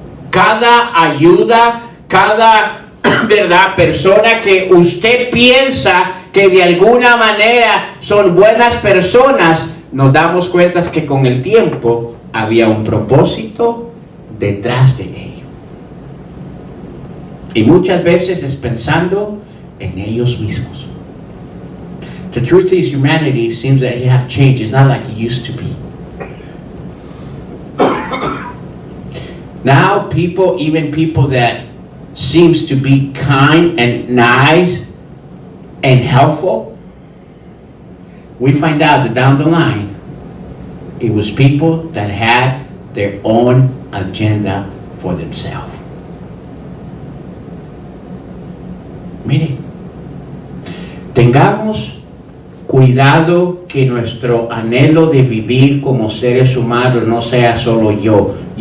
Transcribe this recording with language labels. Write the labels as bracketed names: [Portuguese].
[Spanish] Cada ayuda, cada verdad persona que usted piensa que de alguna manera son buenas personas, nos damos cuenta que con el tiempo había un propósito detrás de ello. Y muchas veces es pensando en ellos mismos. [English] The truth is, humanity seems that it have changed. It's not like it used to be. Now people, even people that seems to be kind and nice and helpful, we find out that down the line, it was people that had their own agenda for themselves. [Spanish] Mire, tengamos cuidado que nuestro anhelo de vivir como seres humanos no sea solo yo.